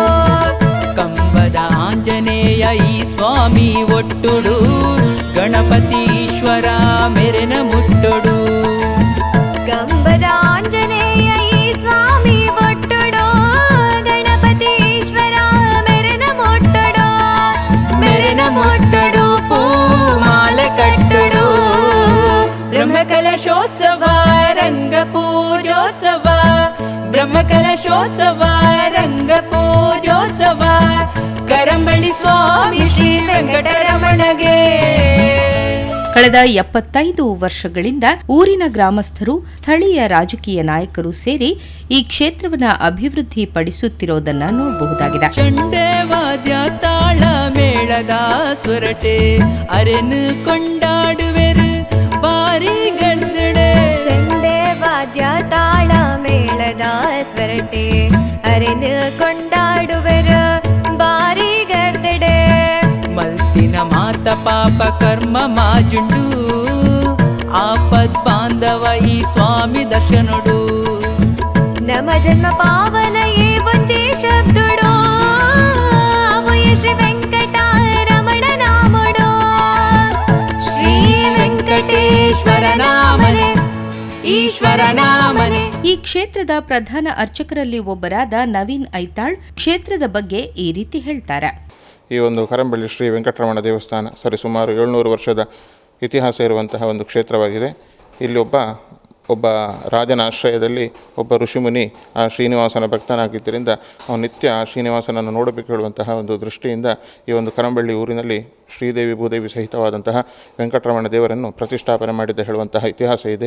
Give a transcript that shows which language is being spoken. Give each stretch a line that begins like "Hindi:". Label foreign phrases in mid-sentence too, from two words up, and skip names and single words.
Tulu: ಕಂಬದ ಆಂಜನೇಯ ಈ ಸ್ವಾಮಿ ಒಟ್ಟುಡು ಗಣಪತಿ ಈಶ್ವರ ಮೆರೆನ ಮುಟ್ಟೊಡು. ಕಂಬದ ಆಂಜನೇಯ ಈ ಸ್ವಾಮಿ ಒಟ್ಟುಡೋ ಗಣಪತಿ ಈಶ್ವರ ಮೆರೆನ ಮೊಟ್ಟಡೋ. ಮೆರೆನ ಮುಟ್ಟೊಡು ಪೂಮಾಲ ಕಟ್ಟುಡು. ಬ್ರಹ್ಮಕಲಶೋತ್ಸವ ರಂಗಪೂಜೋತ್ಸವ ಬ್ರಹ್ಮಕಲಶೋತ್ಸವ ರಂಗಪೂಜೋತ್ಸವ ಕರಂಬಳ್ಳಿ ಸ್ವಾಮಿ ಶ್ರೀ ವೆಂಕಟರಮಣಗೆ.
Kannada: ಕಳೆದ 75 ವರ್ಷಗಳಿಂದ ಊರಿನ ಗ್ರಾಮಸ್ಥರು, ಸ್ಥಳೀಯ ರಾಜಕೀಯ ನಾಯಕರು ಸೇರಿ ಈ ಕ್ಷೇತ್ರವನ್ನ ಅಭಿವೃದ್ಧಿ ಪಡಿಸುತ್ತಿರೋದನ್ನ ನೋಡಬಹುದಾಗಿದೆ.
Tulu: ಚಂಡೆ ವಾದ್ಯ ತಾಳ ಮೇಳದ ಸುರಟೆ ಅರೆನು ಕೊಂಡಾಡುವೆರು ಬಾರಿ ಗರ್ದಡೆ. ಚಂಡೆ ವಾದ್ಯ ತಾಳ ಮೇಳದ ಸ್ವರಟೆ ಅರೆನು ಕೊಂಡಾಡುವೆರ ಬಾರಿ ಗರ್ದಡೆ. ಮಲ್ತಿನ ಮಾತ ಪಾಪ ಕರ್ಮ ಮಾಜುಂಡು ಆಪದ್ ಬಾಂಧವ ಈ ಸ್ವಾಮಿ ದರ್ಶನಡು. ನಮ ಜನ್ಮ ಪಾವನ ಏ ಒಂಜೇ ಶಬ್ದುಡೋ ಅವುಯ ಶ್ರೀ ವೆಂಕಟರಮಣ ನಾಮಡೋ. ಶ್ರೀ ವೆಂಕಟೇಶ್ವರ ನಾಮನೆ ಈಶ್ವರ ನಾಮನೆ.
Kannada: ಈ ಕ್ಷೇತ್ರದ ಪ್ರಧಾನ ಅರ್ಚಕರಲ್ಲಿ ಒಬ್ಬರಾದ ನವೀನ್ ಐತಾಳ್ ಕ್ಷೇತ್ರದ ಬಗ್ಗೆ ಈ ರೀತಿ ಹೇಳ್ತಾರೆ. ಈ ಒಂದು ಕರಂಬಳ್ಳಿ ಶ್ರೀ ವೆಂಕಟರಮಣ ದೇವಸ್ಥಾನ ಸರಿಸುಮಾರು 700 ವರ್ಷದ ಇತಿಹಾಸ ಇರುವಂತಹ ಒಂದು ಕ್ಷೇತ್ರವಾಗಿದೆ. ಇಲ್ಲಿ ಒಬ್ಬ ರಾಜನ ಆಶ್ರಯದಲ್ಲಿ ಒಬ್ಬ ಋಷಿಮುನಿ ಆ ಶ್ರೀನಿವಾಸನ ಭಕ್ತನಾಗಿದ್ದರಿಂದ ಅವನು ನಿತ್ಯ ಆ ಶ್ರೀನಿವಾಸನನ್ನು ನೋಡಬೇಕು ಹೇಳುವಂತಹ ಒಂದು ದೃಷ್ಟಿಯಿಂದ ಈ ಒಂದು ಕರಂಬಳ್ಳಿ ಊರಿನಲ್ಲಿ ಶ್ರೀದೇವಿ ಭೂದೇವಿ ಸಹಿತವಾದಂತಹ ವೆಂಕಟರಮಣ ದೇವರನ್ನು ಪ್ರತಿಷ್ಠಾಪನೆ ಮಾಡಿದ್ದ ಹೇಳುವಂತಹ ಇತಿಹಾಸ ಇದೆ.